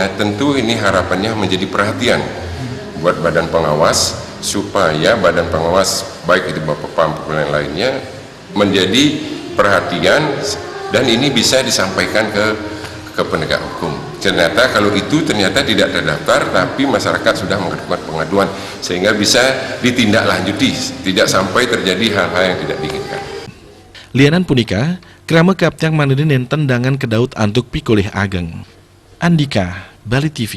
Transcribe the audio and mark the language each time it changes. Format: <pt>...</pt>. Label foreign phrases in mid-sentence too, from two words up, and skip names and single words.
<id>Tentu ini harapannya menjadi perhatian buat badan pengawas supaya badan pengawas baik itu Bapepam maupun yang lainnya menjadi perhatian dan ini bisa disampaikan ke penegak hukum. Ternyata kalau itu ternyata tidak terdaftar tapi masyarakat sudah mengajukan pengaduan sehingga bisa ditindaklanjuti, tidak sampai terjadi hal-hal yang tidak diinginkan.</id> <ban>Lianan punika, krama kaptiang mandiri nenten dangan kedaut antuk pikolih ageng.</ban> <id>Andika, Bali TV.</id>